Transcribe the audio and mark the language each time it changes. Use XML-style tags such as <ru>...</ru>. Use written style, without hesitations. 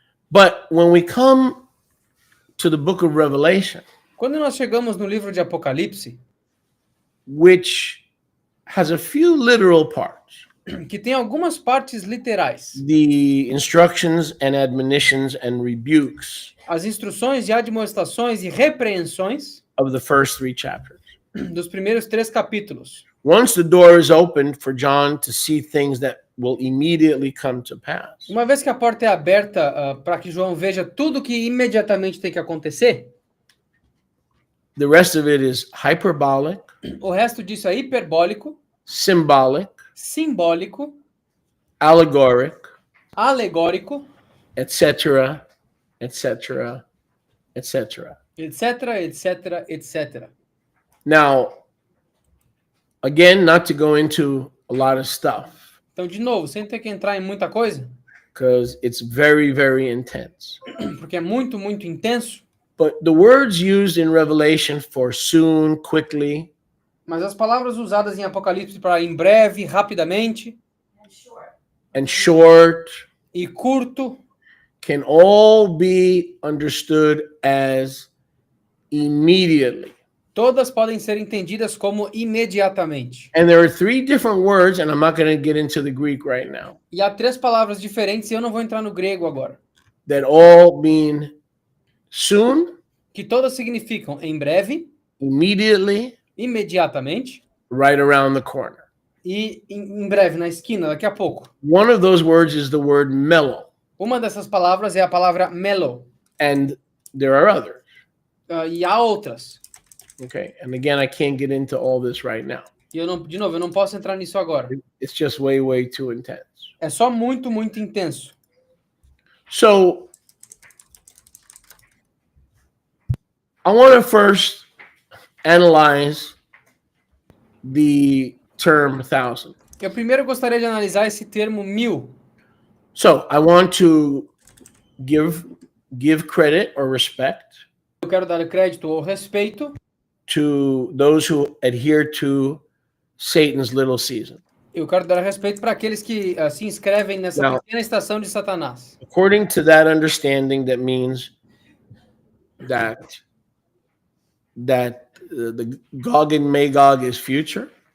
<en>But when we come to the book of Revelation,</en> <pt>Quando nós chegamos no livro de Apocalipse,</pt> <en>which has a few literal parts,</en> <pt>que tem algumas partes literais,</pt> <en>the instructions and admonitions and rebukes</en> <pt>as instruções e admoestações e repreensões</pt> <en>of the first 3 chapters.</en> <pt>dos primeiros 3 capítulos.</pt> <en>Once the door is opened for John to see things that will immediately come to pass,</en> <pt>Uma vez que a porta é aberta para que João veja tudo que imediatamente tem que acontecer,</pt> <en>the rest of it is hyperbolic,</en> <pt>o resto disso é hiperbólico,</pt> <en>symbolic,</en> <pt>simbólico,</pt> <en>allegoric,</en> <pt>alegórico,</pt> <en>etc., etc., etc.</en> <pt>etc, etc, etc.</pt> <en>Now, again, not to go into a lot of stuff,</en> <pt>Então, de novo, sem ter que entrar em muita coisa,</pt> <en>because it's very, very intense.</en> <pt>porque é muito, muito intenso,</pt> <en>But the words used in Revelation for soon, quickly,</en> <pt>mas as palavras usadas em Apocalipse para em breve, rapidamente</pt> <en>And short. and short</en> <pt>e curto,</pt> <en>can all be understood as immediately.</en> <pt>todas podem ser entendidas como imediatamente.</pt> <en>And there are 3 different words, and I'm not going to get into the Greek right now,</en> <pt>E há 3 palavras diferentes, e eu não vou entrar no grego agora,</pt> <en>that all mean soon,</en> <pt>que todas significam em breve,</pt> <en>immediately,</en> <pt>imediatamente</pt> <en>right around the corner.</en> <pt>e em breve, na esquina, daqui a pouco.</pt> <en>One of those words is the word mellow,</en> <pt>Uma dessas palavras é a palavra melo,</pt> <en>and there are others.</en> <pt>e há outras.</pt> <en>Okay, and again, I can't get into all this right now.</en> <pt>E eu não, de novo, eu não posso entrar nisso agora.</pt> <en>It's just way, way too intense.</en> <pt>É só muito, muito intenso.</pt> <en>So, I want to first analyze the term 1,000.</en> <pt>Eu primeiro gostaria de analisar esse termo 1000.</pt> <en>So, I want to give credit or respect</en> <pt>Eu quero dar crédito ou respeito</pt> <en>to those who adhere to Satan's little season.</en> <pt>Eu quero dar respeito para aqueles que se inscrevem nessa Não. pequena estação de Satanás.</pt> <en>According to that understanding, that means that the Gog and Magog is future,</en>